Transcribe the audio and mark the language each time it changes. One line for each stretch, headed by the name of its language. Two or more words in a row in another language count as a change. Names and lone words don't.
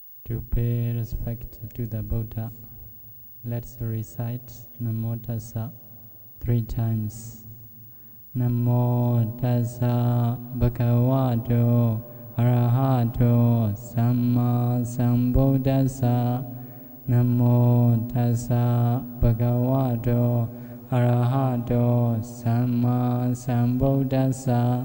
English: To pay respect to the Buddha, let's recite
Pali: Namo Tassa
English: 3 times.
Pali: Namo Tassa Bhagavato Arahato Samma Sambuddhassa. Namo Tassa Bhagavato Arahato Samma Sambuddhassa.